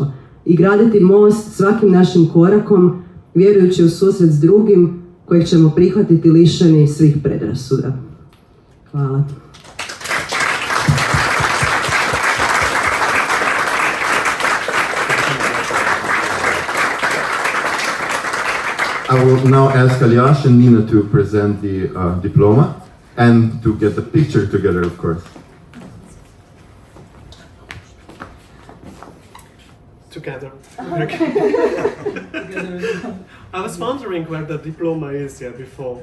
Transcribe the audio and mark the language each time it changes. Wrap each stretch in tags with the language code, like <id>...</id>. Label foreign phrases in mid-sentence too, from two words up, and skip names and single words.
<hr>I graditi most svakim našim korakom, vjerujući u susret s drugim, kojeg ćemo prihvatiti lišeni svih predrasuda. Hvala.</hr> <en>I will now ask Aljaž and Nina to present the diploma and to get the picture together, of course. Together. Okay. I was wondering where the diploma is here before.</en>